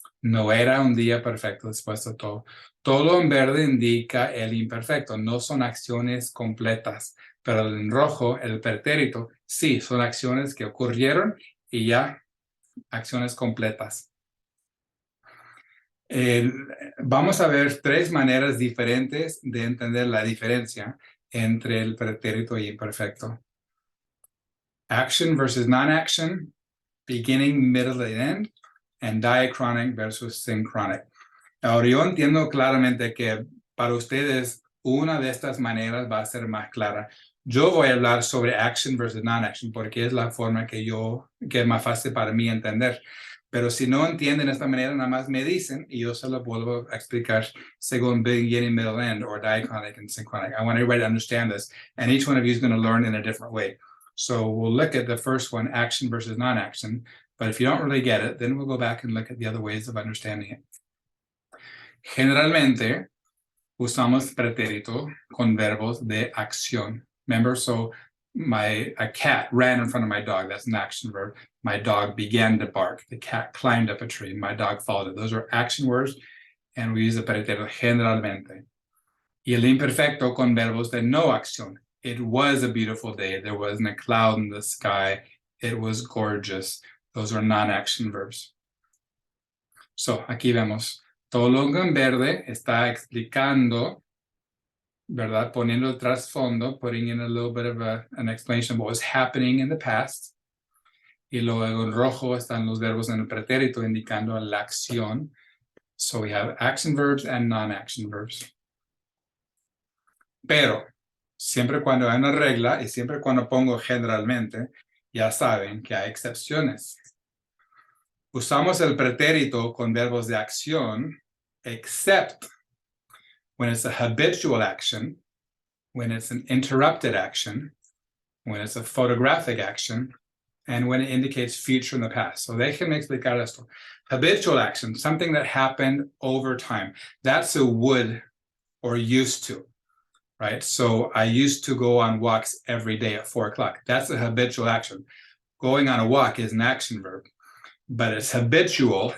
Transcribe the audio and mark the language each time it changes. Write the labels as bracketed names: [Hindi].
[Spanish] No era un día perfecto después de todo. Todo en verde indica el imperfecto, no son acciones completas, pero en rojo, el pretérito, sí, son acciones que ocurrieron y ya acciones completas. Vamos a ver tres maneras diferentes de entender la diferencia entre el pretérito y imperfecto. [English] Action versus non-action, beginning, middle, and end, and diachronic versus synchronic. [Spanish] Ahora yo entiendo claramente que para ustedes una de estas maneras va a ser más clara. Yo voy a hablar sobre [English] action versus non-action [Spanish] porque es la forma que es más fácil para mí entender. Pero si no entienden esta manera, nada más me dicen y yo se lo vuelvo a explicar según [English] beginning, middle, end, or diachronic and synchronic. I want everybody to understand this, and each one of you is going to learn in a different way. So we'll look at the first one, action versus non-action. But if you don't really get it, then we'll go back and look at the other ways of understanding it. [Spanish] Generalmente usamos pretérito con verbos de acción. [English] Remember, so a cat ran in front of my dog. That's an action verb. My dog began to bark. The cat climbed up a tree. My dog followed it. Those are action words, and we use the pretérito [Spanish] generalmente. Y el imperfecto con verbos de no acción. [English] It was a beautiful day. There wasn't a cloud in the sky. It was gorgeous. Those are non-action verbs. [Spanish] So, aquí vemos. Todo lo en verde está explicando, ¿verdad? Poniendo el trasfondo, [English] putting in a little bit of an explanation of what was happening in the past. [Spanish] Y luego en rojo están los verbos en el pretérito indicando la acción. [English] So we have action verbs and non-action verbs. [Spanish] Pero, siempre cuando hay una regla y siempre cuando pongo generalmente, ya saben que hay excepciones. Usamos el pretérito con verbos de acción, [English] except when it's a habitual action, when it's an interrupted action, when it's a photographic action, and when it indicates future in the past. [Spanish] So déjenme explicar esto. [English] Habitual action, something that happened over time. That's a would or used to, right? So I used to go on walks every day at 4 o'clock. That's a habitual action. Going on a walk is an action verb, but it's habitual.